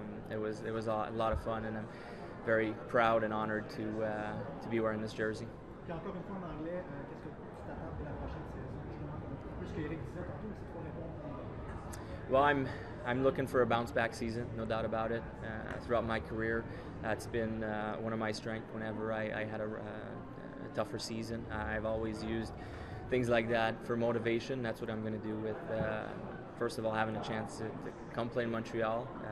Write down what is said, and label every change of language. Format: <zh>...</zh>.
<en>It was a lot of fun, and I'm very proud and honored to be wearing this jersey.</en> <fr>Puis encore une fois en anglais, qu'est-ce que tu t'attends pour la prochaine saison? Justement, un peu ce qu'Éric disait tantôt, c'est pour répondre.</fr> <en>Well, I'm looking for a bounce back season, no doubt about it. Throughout my career, that's been one of my strengths. Whenever I had a tougher season, I've always used things like that for motivation. That's what I'm going to do with, first of all, having a chance to come play in Montreal.</en>